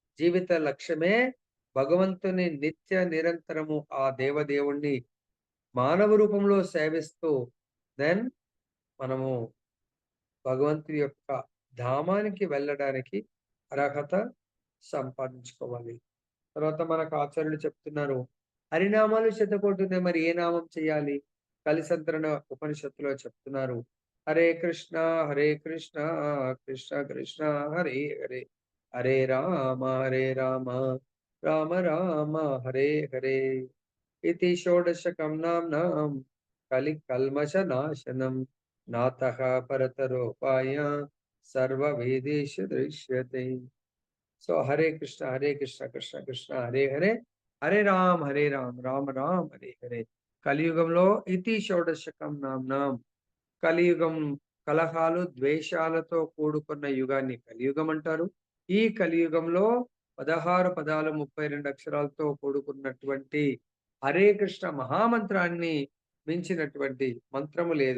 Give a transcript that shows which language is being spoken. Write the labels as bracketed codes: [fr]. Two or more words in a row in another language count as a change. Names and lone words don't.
[te] జీవిత లక్ష్యమే భగవంతుని నిత్య నిరంతరము ఆ దేవదేవుణ్ణి మానవ రూపంలో సేవిస్తూ దెన్ మనము భగవంతుని యొక్క ధామానికి వెళ్ళడానికి అర్హత సంపాదించుకోవాలి. తర్వాత మనకు ఆచార్యులు చెప్తున్నారు. హరినామాలు శతకోటి మరి ఏ నామం చేయాలి? కలిసంతరణ ఉపనిషత్తులో చెప్తున్నారు. [sa] హరే కృష్ణ కృష్ణ కృష్ణ హరే హరే, హరే రామ రామ రామ హరే హరే. इति षोडशकं नाम्नां कलिकल्मषनाशनं नातः परतरोपाय सर्ववेदेषु दृश्यते. [te] సో [sa] హరే కృష్ణ కృష్ణ కృష్ణ హరే హరే, హరే రామ్ రామ రామ్ హరే హరే. [te] కలియుగంలో [sa] ఇతి షోడశకం నామ్నాం, [te] కలియుగం కలహాలు ద్వేషాలతో కూడుకున్న యుగాన్ని కలియుగం అంటారు. ఈ కలియుగంలో 16 పదాలు 32 అక్షరాలతో కూడుకున్నటువంటి హరే కృష్ణ మహామంత్రాన్ని మించినటువంటి మంత్రము లేదు.